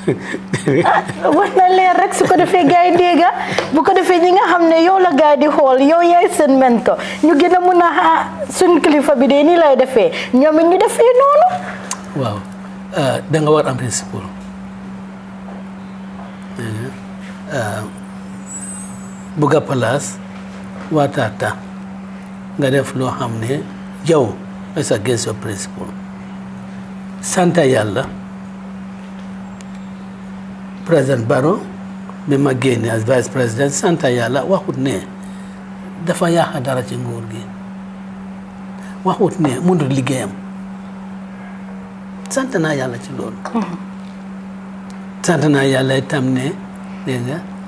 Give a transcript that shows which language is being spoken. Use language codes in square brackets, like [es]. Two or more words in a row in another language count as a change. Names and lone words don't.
[wo] wax na leer rek su ko defee gars yi dégg bu ko defee ñi nga xam ne yow la gars yi di xool yow yaay seen mentor ñu gën a mun a suñ kilifa bi de nii lay defee ñoom it ñu defee noonu. waaw da nga war am principle bugg a place waataata nga def loo xam ne yow [en] is against your principle [wo] santa yàlla président Barrow bi ma génne as vice président santa yàlla waxut ne dafa yàq dara ci nguur gi waxut ne mënut liggéeyam sant naa yàlla ci loolu sant naa yàlla itam ne dégg nga